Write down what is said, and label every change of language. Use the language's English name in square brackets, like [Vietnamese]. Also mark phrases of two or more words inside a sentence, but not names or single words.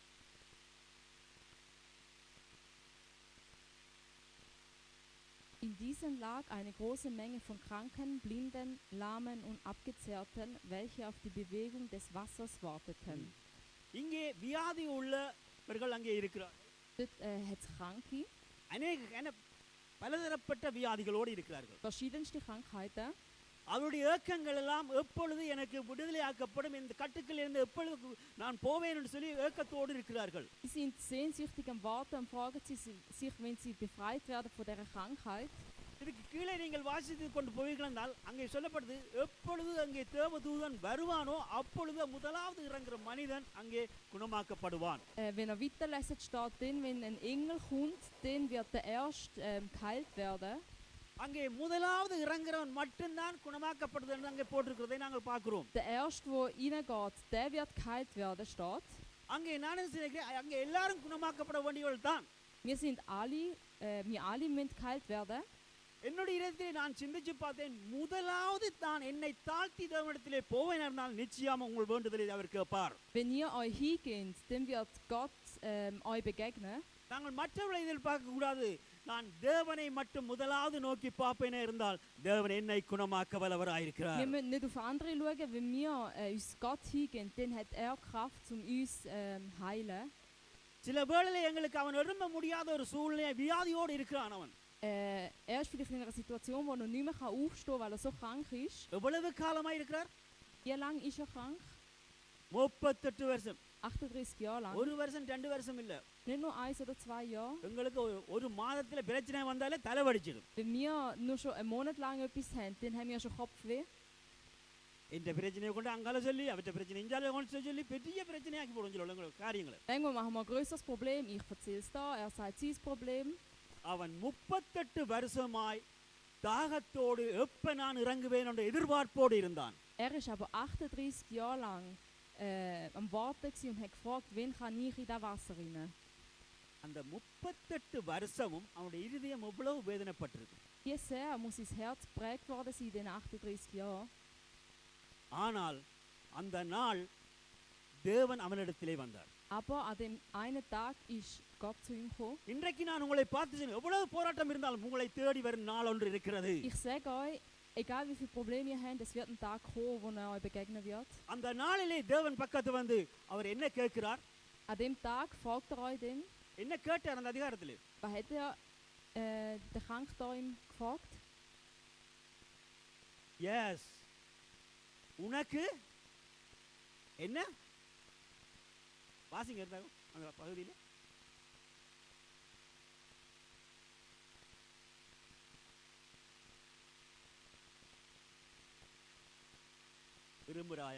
[German] In diesen lag eine große Menge von Kranken, Blinden, Lahmen und Abgezehrten, welche auf die Bewegung des Wassers warteten. [Tamil] இங்கே வியாதி உள்ளவர்கள் அங்கே இருக்கிறார். [German] Dort hat es Kranke, [Tamil] பலதரப்பட்ட வியாதிகளோடு இருக்கிறார்கள். [German] verschiedenste Krankheiten. [Tamil] அவருடைய ஏக்கங்கள் எல்லாம் எப்பொழுது எனக்கு விடுதலை ஆக்கப்படும், இந்த கட்டுக்கள் இருந்து எப்பொழுது நான் போவேன் என்று சொல்லி ஏக்கத்தோடு இருக்கிறார்கள். [German] Sie sind sehnsüchtig am Warten und fragen sie sich, wenn sie befreit werden von dieser Krankheit. [Tamil] இதுக்கு கீழே நீங்கள் வாசித்து கொண்டு போவீர்கள் என்றால் அங்கே சொல்லப்படுது, எப்பொழுது அங்கே தேவதூதன் வருவானோ அப்பொழுது முதலாவது இறங்குற மனிதன் அங்கே குணமாக்கப்படுவான். [German] Wenn weiterlesen, steht drin, wenn ein Engel kommt, dann wird der Erste geheilt werden. [Tamil] அங்கே முதலாவது இறங்குறவன் மட்டும்தான் குணமாக்கப்படுது என்று அங்கே போட்டிருக்கிறதை நாங்கள் பார்க்கிறோம். [German] Der Erste, der reingeht, der wird geheilt werden, steht. [Tamil] அங்கே நான் நினைக்கிறேன், அங்கே எல்லாரும் குணமாக்கப்பட வேண்டியவர்கள் தான். [German] Wir alle müssen geheilt werden. [Tamil] என்னுடைய இடத்திலே நான் சிந்திச்சு பார்த்தேன், முதலாவது தான் என்னை தாழ்த்தி தேவனிடத்திலே போவேன் என்றால் நிச்சயமாக உங்கள் வேண்டுதலை அவர் கேட்பார். [German] Wenn ihr euch hingeht, dann wird Gott euch begegnen. [Tamil] நாங்கள் மற்றவர்களை எதிர்பார்க்க கூடாது. நான் தேவனை மட்டும் முதலாவது நோக்கி பார்ப்பேனே இருந்தால் தேவன் என்னை குணமாக்க வல்லவராயிருக்கிறார். [German] Wir müssen nicht auf andere schauen, wenn wir uns Gott hingehen, dann hat Kraft, um uns heilen. [Tamil] சில வேளையிலே எங்களுக்கு அவன் எழும்ப முடியாத ஒரு சூழ்நிலை வியாதியோடு இருக்கிறான். அவன் [German] ist vielleicht in einer Situation, wo er nicht mehr aufstehen kann, weil er so krank ist. [Tamil] எவ்வளவு காலமாய் இருக்கிறார்? [German] Wie lange ist er krank? [Tamil] 38 வருஷம். [German] 38 Jahre lang. [Tamil] ஒரு வருஷம் 2 வருஷம் இல்ல. [German] Nicht nur 1 oder 2 Jahre. [Tamil] எங்களுக்கு ஒரு மாதத்துல பிரச்சனை வந்தாலே தலை வலிச்சிடும். [German] Wenn wir nur schon einen Monat lang etwas haben, dann haben wir schon Kopfweh. [Tamil] இந்த பிரச்சனையை கொண்டு அங்கால சொல்லி அவற்ற பிரச்சனை இஞ்சால கொண்டு சொல்லி பெரிய பிரச்சனையாக்கி போடும் சொல்லுங்க காரியங்களை. [German] Irgendwann machen wir ein größeres Problem. Ich erzähle es da, sagt sein Problem. [Tamil] அவன் 38 வருஷமாய் தாகத்தோடு எப்ப நான் இறங்குவேன் என்ற எதிர்பார்ப்போடு இருந்தான். [German] Ist aber 38 Jahre lang am Warten und hat gefragt, wann kann ich in das Wasser rein? [Tamil] அந்த 38 வருஷமும் அவனுடைய இருதயம் எவ்வளவு வேதனைப்பட்டிருக்கு. [German] Wie sehr muss sein Herz geprägt worden sein in den 38 Jahren. [Tamil] ஆனால் அந்த நாள் தேவன் அவனிடத்திலே வந்தார். [German] Aber an dem einen Tag ist Gott zu ihm gekommen. [Tamil] இன்றைக்கு நான் உங்களை பார்த்து சொன்னேன், எவ்வளவு போராட்டம் இருந்தாலும் உங்களை தேடி வரும் நாள் ஒன்று இருக்கிறது. [German] Ich sage euch, egal wie viele Probleme ihr habt, es wird ein Tag kommen, wo er euch begegnen wird. [Tamil] அந்த நாளிலே தேவன் பக்கத்து வந்து அவர் என்ன கேட்கிறார்? [German] An dem Tag fragt euch denn, [Tamil] என்ன கேட்டார் அந்த அதிகாரத்திலே? [German] was hat der Kranke da ihm gefragt? [Tamil] Yes. உனக்கு என்ன வாசிங்க இருந்தாங்க அந்த பகுதியில் விரும்புகிறாயா?